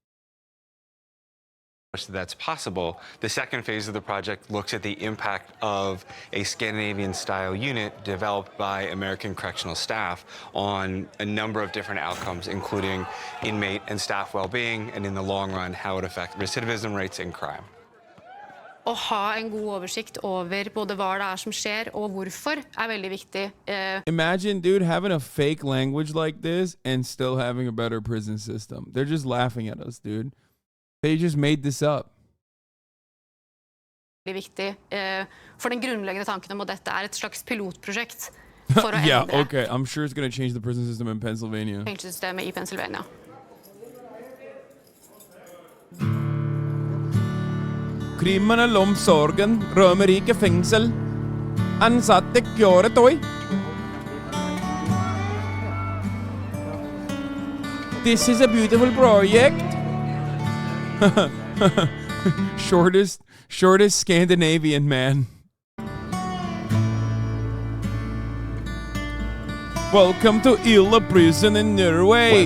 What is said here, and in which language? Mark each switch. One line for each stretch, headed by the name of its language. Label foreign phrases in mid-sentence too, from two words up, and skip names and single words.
English: That's possible. The second phase of the project looks at the impact of a Scandinavian-style unit developed by American correctional staff on a number of different outcomes, including inmate and staff well-being, and in the long run, how it affects recidivism rates and crime.
Norwegian: Å ha en god oversikt over både hva det som skjer og hvorfor veldig viktig.
English: Imagine, dude, having a fake language like this and still having a better prison system. They're just laughing at us, dude. They just made this up.
Norwegian: Veldig viktig for den grunnleggende tanken om at dette et slags pilotprosjekt for å
English: Yeah,
Norwegian: endre
English: okay. I'm sure it's going to change the prison system in Pennsylvania.
Norwegian: fengselssystemet I Pennsylvania. Kriminalomsorgen, Romerike fengsel, ansatte kjøretøy.
English: This is a beautiful project. shortest Scandinavian man. Welcome to Illa prison in Norway.